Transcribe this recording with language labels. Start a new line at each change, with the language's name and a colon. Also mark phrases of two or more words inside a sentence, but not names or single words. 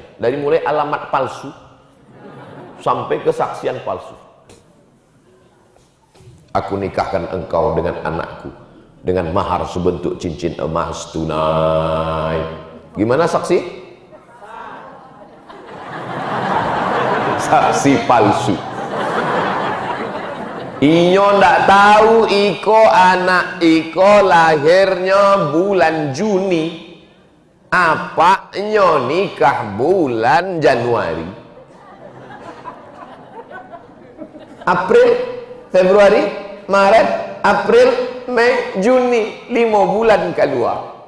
Indonesian: Dari mulai alamat palsu sampai kesaksian palsu. Aku nikahkan engkau dengan anakku dengan mahar sebentuk cincin emas tunai. Gimana saksi? Saksi palsu.
Minangkabau: Inyo ndak tahu iko anak iko lahirnya bulan Juni. Apa inyo nikah bulan Januari?
Indonesian: April, Februari, Maret, April, Mei, Juni, 5 bulan keluar.